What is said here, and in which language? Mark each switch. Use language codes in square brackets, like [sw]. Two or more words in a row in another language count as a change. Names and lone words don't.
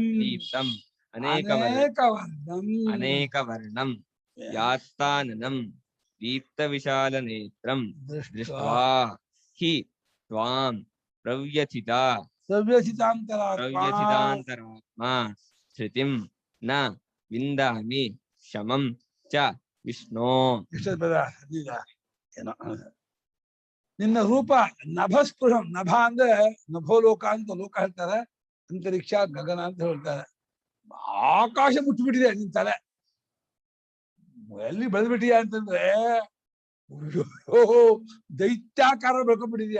[sa] दीप्तम् अनेकवर्णं यात्ताननं दीप्तविशालनेत्रं दृष्ट्वा हि त्वां प्रव्यथितान्तरात्मा धृतिं न विन्दामि शमं च ವಿಷ್ಣು. [kn] ಏನೋ ನಿನ್ನ ರೂಪ ನಭಸ್ಪೃಶಂ, ನಭ ಅಂದ್ರೆ ನಭೋಲೋಕ ಅಂತ ಲೋಕ ಹೇಳ್ತಾರೆ, ಅಂತರಿಕ್ಷ ಗಗನ ಅಂತ ಹೇಳ್ತಾರೆ. ಆಕಾಶ ಮುಚ್ಚಿಬಿಟ್ಟಿದೆ ನಿನ್ ತಲೆ, ಎಲ್ಲಿ ಬೆಳೆದ್ಬಿಟ್ಟಿದ್ಯಾ ಅಂತಂದ್ರೆ ದೈತ್ಯಾಕಾರ ಬೆಳ್ಕೊಂಡ್ಬಿಟ್ಟಿದ್ಯಾ.